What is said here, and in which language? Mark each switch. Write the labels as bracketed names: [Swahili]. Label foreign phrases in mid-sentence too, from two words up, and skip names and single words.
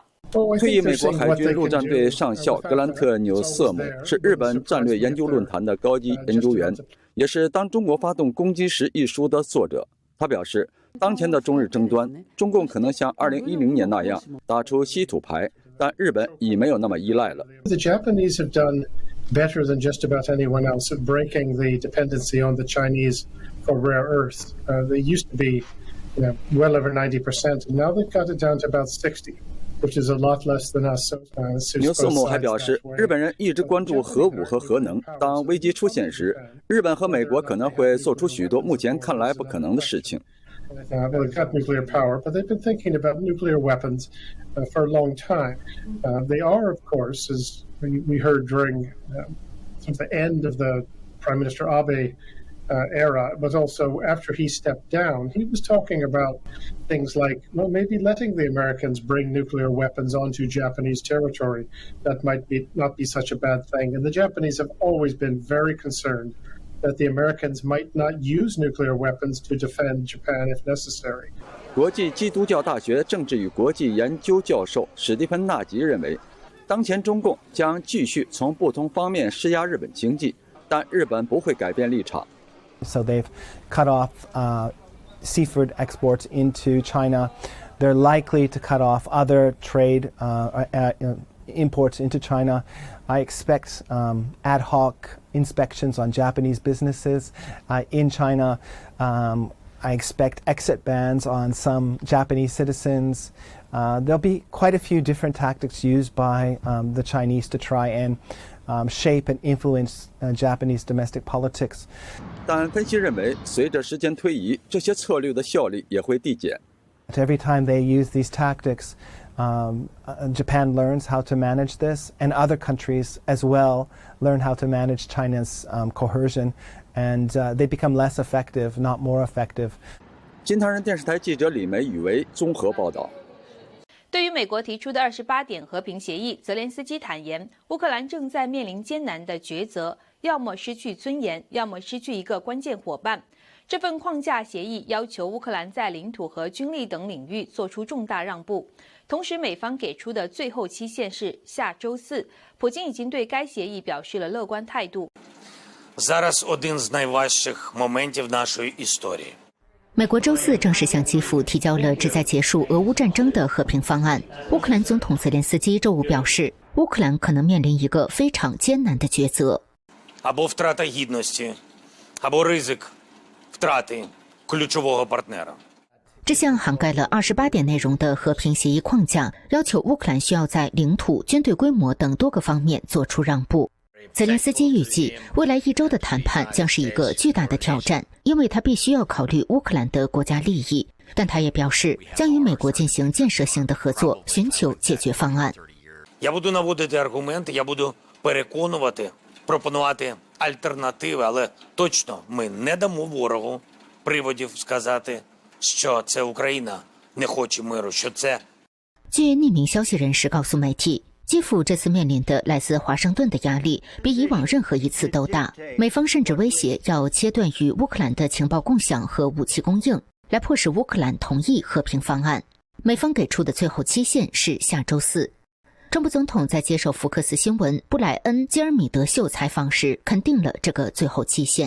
[Chinese] 退役美国海军陆战队上校格兰特·纽瑟姆是日本战略研究论坛的高级研究员，也是《当中国发动攻击时》一书的作者。他表示，当前的中日争端，中共可能像2010年那样打出稀土牌，但日本已没有那么依赖了。 [English] The Japanese have done better than just about anyone else at breaking the dependency on the Chinese for rare earths. They used to be, well over 90%, and now they've got it down to about 60%.Which is a lot less than us. [Chinese] 纽瑟姆还表示，日本人一直关注核武和核能。当危机出现时，日本和美国可能会做出许多目前看来不可能的事情。 [English] They've got nuclear power, but they've been thinking about nuclear weapons for a long time. They are, of course, as we heard during sort of the end of the Prime Minister Abe.era, but also after he stepped down, he was talking about things like, well, maybe letting the Americans bring nuclear weapons onto Japanese territory. That might not be such a bad thing. And the Japanese have always been very concerned that the Americans might not use nuclear weapons to defend Japan if necessary. [Chinese] 国际基督教大学政治与国际研究教授史蒂芬·纳吉认为，当前中共将继续从不同方面施压日本经济，但日本不会改变立场。 [English] So they've cut off seafood exports into China. They're likely to cut off other trade imports into China. I expect ad hoc inspections on Japanese businesses in China. I expect exit bans on some Japanese citizens. There'll be quite a few different tactics used by the Chinese to try and shape and influence Japanese domestic politics. [Chinese] 但分析认为，随着时间推移，这些策略的效力也会递减。 [English] Every time they use these tactics, Japan learns how to manage this, and other countries as well learn how to manage China's coercion, and they become less effective, not more effective. [Chinese] 金唐人电视台记者李梅宇为综合报道。对于美国提出的28点和平协议，泽连斯基坦言，乌克兰正在面临艰难的抉择，要么失去尊严，要么失去一个关键伙伴。这份框架协议要求乌克兰在领土和军力等领域做出重大让步。同时，美方给出的最后期限是下周4。普京已经对该协议表示了乐观态度。 [Ukrainian] Зараз один з найважчих моментів нашої історії. [Chinese] 美国周4正式向基辅提交了旨在结束俄乌战争的和平方案。乌克兰总统泽连斯基周五表示，乌克兰可能面临一个非常艰难的抉择。 [Ukrainian] Або втрата гідності, або ризик втрати ключового партнера. [Chinese] 这项涵盖了28点内容的和平协议框架，要求乌克兰需要在领土、军队规模等多个方面做出让步。泽连斯基预计，未来1周的谈判将是一个巨大的挑战，因为他必须要考虑乌克兰的国家利益。但他也表示，将与美国进行建设性的合作，寻求解决方案。 [Ukrainian] Я буду наводити аргументи, я буду переконувати, пропонувати альтернативи, але точно ми не дамо ворогу приводів сказати, що це Україна не хоче миру, що це. [Chinese] 据匿名消息人士告诉媒体，基辅这次面临的来自华盛顿的压力比以往任何一次都大，美方甚至威胁要切断与乌克兰的情报共享和武器供应，来迫使乌克兰同意和平方案。美方给出的最后期限是下周4。川普总统在接受福克斯新闻布莱恩·基尔米德秀采访时肯定了这个最后期限。